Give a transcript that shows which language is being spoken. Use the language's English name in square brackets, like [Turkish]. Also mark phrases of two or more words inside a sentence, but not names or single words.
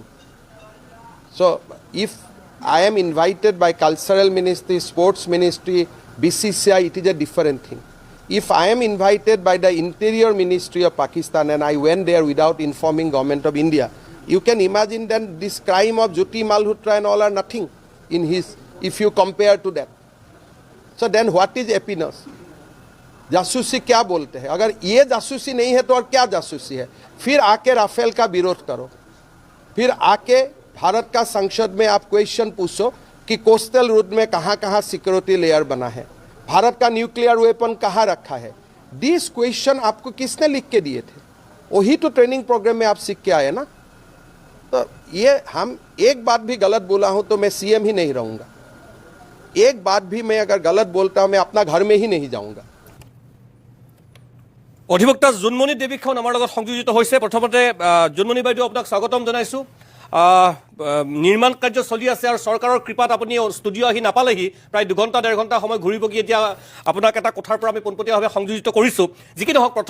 [English] So if I am invited by Cultural Ministry, Sports Ministry, BCCI, it is a different thing. If I am invited by the Interior Ministry of Pakistan and I went there without informing Government of India, you can imagine then this crime of Jyoti Malhotra and all are nothing in his, if you compare to that. So then what is happiness? [Hindi] जासूसी क्या बोलते हैं अगर ये जासूसी नहीं है तो और क्या जासूसी है फिर आके राफेल का विरोध करो फिर आके भारत का संसद में आप क्वेश्चन पूछो कि [English] coastal route [Hindi] में कहाँ कहाँ [English] security layer [Hindi] बना है भारत का [English] nuclear weapon [Hindi] कहाँ रखा है [English] this question [Hindi] आपको किसने लिख के दिए थे वही तो [English] training program [Hindi] में आप सीख के आए ना तो ये हम एक बात भी गलत बोला हूँ तो मैं सीएम ही नहीं रहूँगा एक बात भी मैं अगर गलत बोलता हूँ मैं अपना घर में ही नहीं जाऊँगा [Assamese] অধিবক্তা জোনমণি দেৱীখন আমাৰ লগত সংযোজিত হৈছে প্ৰথমতে জোনমণি বাইদেউ আপোনাক স্বাগতম জনাইছোঁ নিৰ্মাণ কাৰ্য চলি আছে আৰু চৰকাৰৰ কৃপাত আপুনি ষ্টুডিঅ' আহি নাপালেহি প্ৰায় 2 ঘণ্টা 1.5 ঘণ্টা সময় ঘূৰি পকি এতিয়া আপোনাক এটা কথাৰ পৰা আমি পোনপটীয়াভাৱে সংযোজিত কৰিছোঁ যিকি নহওক প্ৰথম